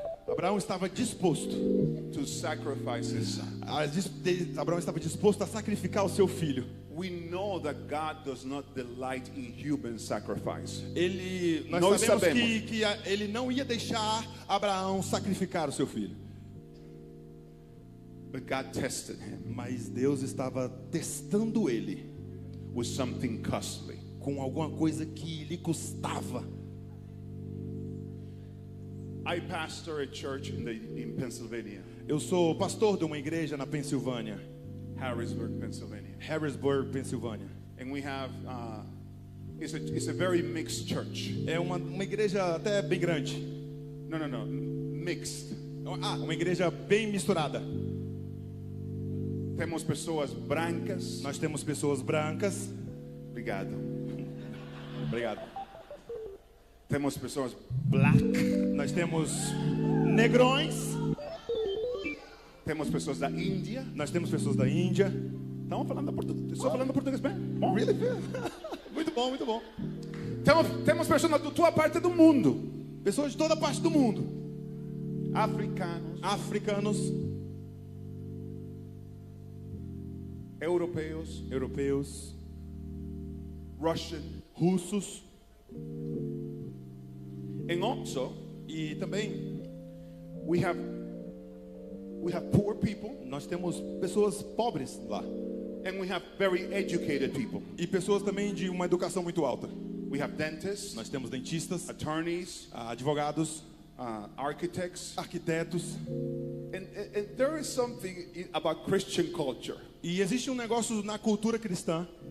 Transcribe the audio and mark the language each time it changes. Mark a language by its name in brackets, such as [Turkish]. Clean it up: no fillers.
[Portuguese] Abraão estava disposto. [English] To sacrifice his son. [Portuguese] Abraão estava disposto a sacrificar o seu filho. [English] We know that God does not delight in human sacrifice. [Portuguese] Nós sabemos que ele não ia deixar Abraão sacrificar o seu filho. [English] But God tested him [Portuguese] Mas Deus estava testando ele [English] with something costly. [Portuguese] com alguma coisa que lhe custava. [English] I pastor a church in Pennsylvania, [Portuguese] Eu sou pastor de uma igreja na Pensilvânia, [English] Harrisburg, Pennsylvania. [Portuguese] Harrisburg, Pensilvânia. [English] And we have, it's a very mixed church. [Portuguese] É uma igreja até bem grande. [English] No, mixed. [Portuguese] Uma igreja bem misturada. Temos pessoas brancas. Nós temos pessoas brancas. Obrigado. Obrigado. Temos pessoas black. Nós temos negrões. Temos pessoas da Índia. Nós temos pessoas da Índia. Estamos falando português. Estou falando português bem? Bom. [English] Really? [Portuguese] Muito bom, muito bom. Temos pessoas da tua parte do mundo. Pessoas de toda parte do mundo. Africanos. Europeus. Russos. [English] And also, [Portuguese] E também [English] we have poor people. [Portuguese] nós temos pessoas pobres lá. [English] And we have very educated people. [Portuguese] E pessoas também de uma educação muito alta. [English] We have dentists, [Portuguese] Nós temos dentistas, [English] attorneys, [Portuguese] advogados, [English] architects. [Portuguese] arquitetos. [English] And there is something about Christian culture [Portuguese] E existe um negócio na cultura cristã